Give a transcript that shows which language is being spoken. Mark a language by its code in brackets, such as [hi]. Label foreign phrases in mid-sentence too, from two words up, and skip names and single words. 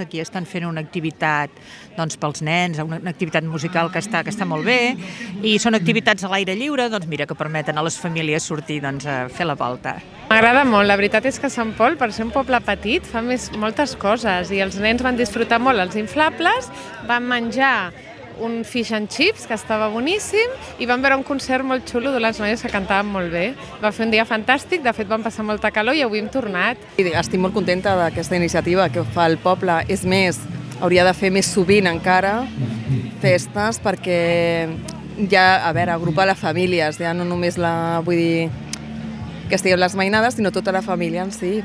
[ca] Aquí estan fent una activitat pels nens, una activitat musical que està molt bé, i són activitats a l'aire lliure, mira, que permeten a les famílies sortir a fer la volta. M'agrada molt, la veritat és que Sant Pol, per ser un poble petit, fa moltes coses i els nens van disfrutar molt els inflables, van menjar un [en] fish and chips [ca] que estava boníssim i vam veure un concert molt xulo de les noies que cantaven molt bé. Va fer un dia fantàstic, de fet vam passar molta calor i avui hem tornat. Estic molt contenta d'aquesta iniciativa que fa el poble. És més, hauria de fer més sovint encara festes perquè ja, agrupar les famílies, ja no només que estiguem les mainades, sinó tota la família en si.